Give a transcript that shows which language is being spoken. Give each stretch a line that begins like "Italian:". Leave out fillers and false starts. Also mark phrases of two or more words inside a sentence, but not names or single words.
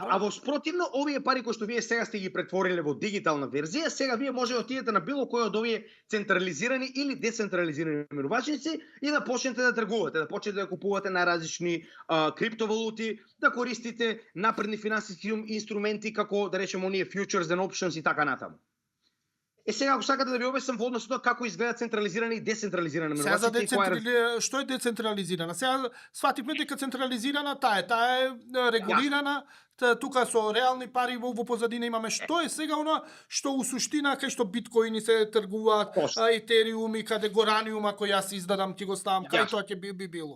Macedonian: А во спротивно, овие пари кои што вие сега сте ги претвориле во дигитална верзија, сега вие може да отидете на било кој од овие централизирани или децентрализирани менувачници и да почнете да тргувате, да почнете да купувате најразлични криптовалути, да користите напредни финансиски инструменти како да речеме оние
English: futures and options
Macedonian: и така натаму. Сега ако сакате да ви обяснам во однос на тоа како изгледа централизирана и децентрализирана менувачница. Што е децентрализирана? Сега свативме дека централизирана таа е регулирана, тука со реални пари во позадина имаме. Што е сега она што у суштина кај што биткоини се тргуваат, етериум и каде гораниум, ако јас издадам ќе го ставам, кај тоа ќе би било?